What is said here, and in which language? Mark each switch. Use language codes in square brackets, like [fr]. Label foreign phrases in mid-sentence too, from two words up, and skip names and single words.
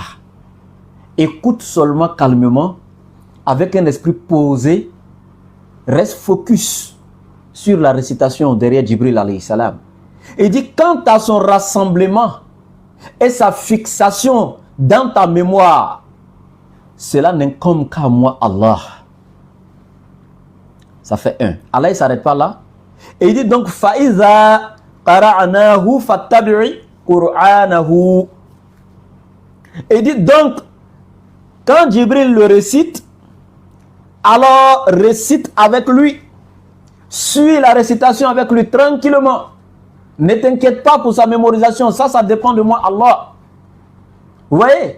[fr] Écoute seulement calmement, avec un esprit posé, reste focus sur la récitation derrière Jibril [ar] عليه السلام. [fr] Il dit, quant à son rassemblement et sa fixation dans ta mémoire, cela n'incombe qu'à moi, Allah. Ça fait un. Allah, il ne s'arrête pas là. Et il dit donc, [ar] فإذا قرأناه فاتبع قرآنه. [fr] Et il dit donc, quand Jibril le récite, alors récite avec lui. Suis la récitation avec lui tranquillement. Ne t'inquiète pas pour sa mémorisation. Ça dépend de moi, Allah. Vous voyez?